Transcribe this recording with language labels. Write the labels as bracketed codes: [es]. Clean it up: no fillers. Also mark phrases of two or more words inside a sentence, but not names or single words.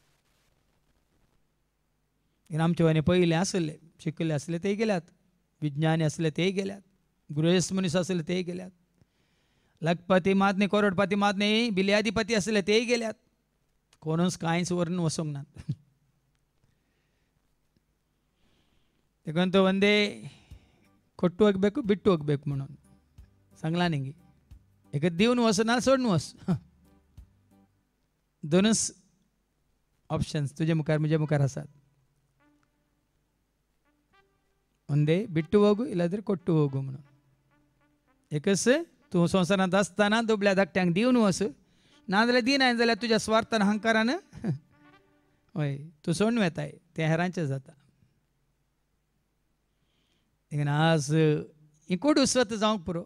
[kok] आमचे वानी पयले आसले शिकले आसले ते गेल्यात, विज्ञानी आसले ते गेल्यात, गृहस्थ मनीस आसले ते गेल्यात, लखपती मात न्ही करोडपती मात न्ही बिल्याधिपती आसले ते गेल्यात. कोणूच कांयच व्हरून वचोंक नात. देखून तो [kn] ಒಂದೇ ಕೊಟ್ಟು ಹೋಗ್ಬೇಕು ಬಿಟ್ಟು ಹೋಗ್ಬೇಕು [kok] म्हणून सांगला न्ही. एक दिवन वच ना सोडून वच. दोनच ऑप्शन्स तुजे मुखार म्हजे मुखार आसात. [kn] ಒಂದೇ ಬಿಟ್ಟು ಹೋಗು ಇಲ್ಲಾಂದ್ರೆ ಕೊಟ್ಟು ಹೋಗು म्हणून. [kok] एकच तूं संवसारांत आसतना दुबळ्या धाकट्यांक दिवन वच नाजाल्यार दिनाय जाल्यार तुज्या स्वार्थान अहंकारान हय तूं सोडून वेताय तें हेरांचें जाता. देखून आज ही कोडू स्वत जावंक पुरो.